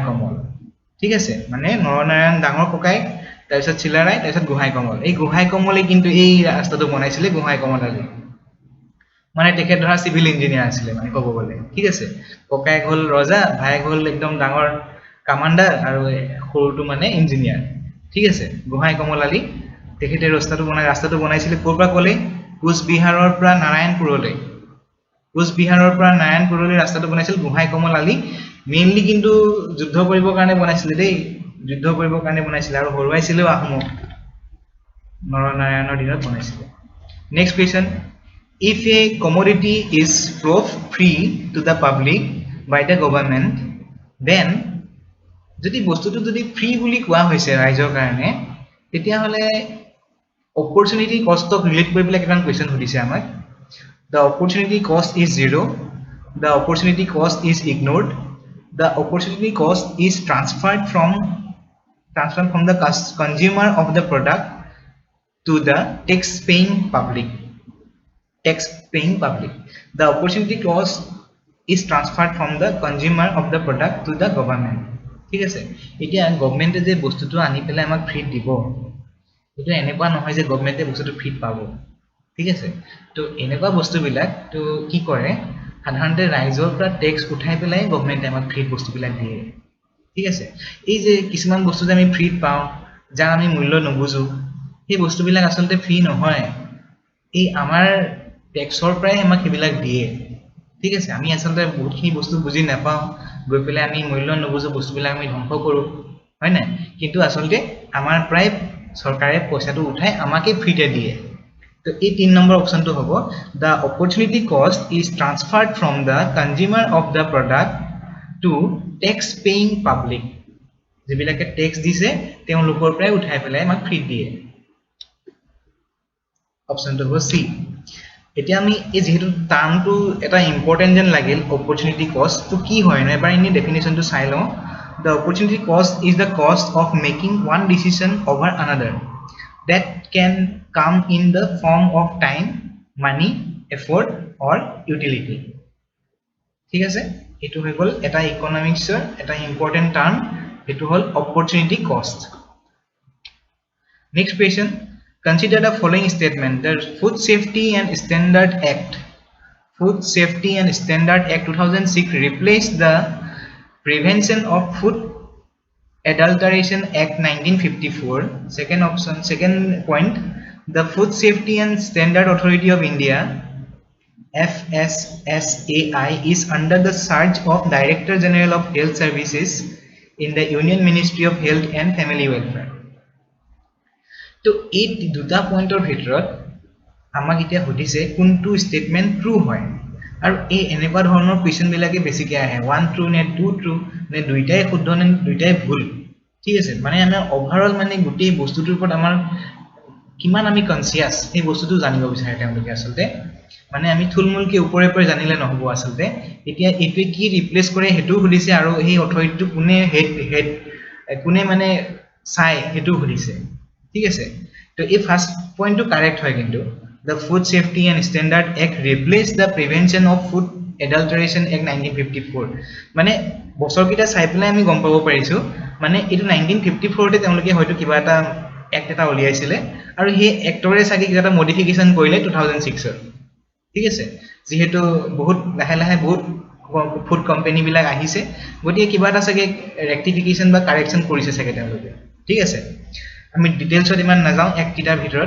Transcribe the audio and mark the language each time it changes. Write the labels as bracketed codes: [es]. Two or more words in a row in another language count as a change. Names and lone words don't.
[as] কমল ঠিক আছে মানে নৰনাৰায়ণ ডাঙৰ ককাই তাৰপিছত চিলাৰায় তাৰপিছত গোহাই কমল এই গোহাই কমলে কিন্তু এই ৰাস্তাটো বনাইছিলে গোহাই কমল আলী মানে তেখেত ধৰা [en] civil engineer [as] আছিলে মানে ক'ব গ'লে ঠিক আছে ককাই হল ৰজা ভাই হল একদম ডাঙৰ কমান্ডাৰ আৰু সৰুটো মানে ইঞ্জিনিয়াৰ ঠিক আছে গোহাই কমল আলী তেখেতে ৰাস্তাটো বনাইছিলে ক'ৰ পৰা ক'লে কোচবিহাৰৰ পৰা নাৰায়ণপুৰলৈ ৰাস্তাটো বনাইছিল গোহাই কমল আলী মেইনলি কিন্তু যুদ্ধ কৰিবৰ কাৰণে বনাইছিলে দেই যুদ্ধ কৰিবৰ কাৰণে বনাইছিলে আৰু হৰুৱাইছিল আহোমক নৰনাৰায়ণৰ দিনত বনাইছিলে নেক্সট কোৱেশ্চন [en] if a commodity is sold free to the public by the government then [as] যদি বস্তুটো যদি ফ্ৰী বুলি কোৱা হৈছে ৰাইজৰ কাৰণে তেতিয়া হলে [en] opportunity cost of [as] relate কৰি পেলাই কেটান কোৱেশ্চন সুধিছে আমাক [en] the opportunity cost is zero the opportunity cost is ignored the opportunity cost is transferred from the consumer of the product to the tax paying public the opportunity cost is transferred from the consumer of the product to the government [as] ঠিক আছে এতিয়া গভর্নমেন্টে যে বস্তুটো আনি পেলাই আমাক ফ্ৰী দিব এটা এনেকুৱা নহয় যে গভর্নমেন্টে বস্তুটো ফ্ৰী পাব ঠিক আছে তো এনেকুৱা বস্তুবিলাক তো কি কৰে সাধাৰণতে ৰাইজৰ পৰা ট্যাক্স উঠাই পেলাই গভর্নমেন্টে আমাক ফ্ৰী বস্তুবিলাক দিয়ে ঠিক আছে এই যে কিছুমান বস্তু যে আমি ফ্ৰী পাওঁ যাৰ আমি মূল্য নবুজো সেই বস্তুবিলাক আসলতে ফ্ৰী নহয় এই আমাৰ ট্যাক্সৰ পৰাই আমাক কিবিলাক দিয়ে ঠিক আছে আমি আসলতে বহুতখিনি বস্তু বুজি নাপাওঁ গৈ পেলাই আমি মূল্য নবুজো বস্তুবিলাক আমি ধ্বংস কৰো হয় না কিন্তু আসলতে আমাৰ প্ৰায় চৰকাৰে পইচাটো উঠাই আমাকে ফ্ৰীতে দিয়ে তো এই 3 নম্বৰ অপচনটো হ'ব [en] the opportunity cost is transferred from the consumer of the product to tax paying public [as] যিবিলাকে ট্যাক্স দিছে তেওঁলোকৰ পৰাই উঠাই পেলাই আমাক ফ্ৰী দিয়ে অপচনটো হ'ব সি এতিয়া আমি এই যেহেতু টার্মটো এটা ইম্পর্টেন্ট যেন লাগিল [en] opportunity cost [as] তো কি হয় না এবাৰ ইনি ডেফিনেশনটো চাই লওঁ [en] the opportunity cost is the cost of making one decision over another that can come in the form of time money effort or utility [as] ঠিক আছে এটো হৈ গল এটা ইকোনমিক্সৰ এটা ইম্পর্টেন্ট টার্ম এটো হল অপরচুনিটি কস্ট নেক্সট কোয়েশ্চন [en] Consider the following statement. The Food Safety and Standard Act 2006 replaced the Prevention of Food Adulteration Act 1954. Second point, the Food Safety and Standard Authority of India FSSAI is under the charge of Director General of Health Services in the Union Ministry of Health and Family Welfare. [as] তো এই দুটা পয়েন্টৰ ভিতৰত আমাক এতিয়া সুধিছে কোনটো [en] statement true [as] হয় আৰু এই এনেকুৱা ধৰণৰ কোৱেশ্চন বিলাকে বেছিকৈ আহে 1 ট্ৰু নে 2 ট্ৰু নে দুইটাই শুদ্ধ নে দুইটাই ভুল ঠিক আছে মানে আমাৰ ওভাৰঅল মানে গোটেই বস্তুটোৰ ওপৰত আমাৰ কিমান আমি কনসিয়াস এই বস্তুটো জানিব বিচাৰে তেওঁলোকে আসলতে মানে আমি থুলমুলকে ওপৰে ওপৰে জানিলে নহব আসলতে এতিয়া এটো কি ৰিপ্লেস কৰে হেতু সুধিছে আৰু এই অথৰিটিটো কোনে মানে চাই হেতু সুধিছে ঠিক আছে তো এই ফার্স্ট পয়েন্টটো কারেক্ট হয় কিন্তু [en] the Food Safety and Standard Act replaced the Prevention of Food Adulteration Act 1954 [as] মানে বছৰকিটা চাই পেলাই আমি গম পাব পাৰিছো মানে এটো 1954 তে তেওঁলোকে হয়তো কিবা এটা এক্ট এটা উলিয়াইছিলে আৰু সেই এক্টৰে সাকি কিবা এটা মডিফিকেশন কৰিলে 2006 ত ঠিক আছে যেহেতু বহুত লাহে লাহে বহুত [en] food company [as] বিলাক আহিছে গতিকে কিবা এটা সাকি ৰেক্টিফিকেশন বা কাৰেকশন কৰিছে সাকি তেওঁলোকে ঠিক আছে আমি ডিটেইলছত ইমান নাযাওঁ এক কিটাৰ ভিতৰত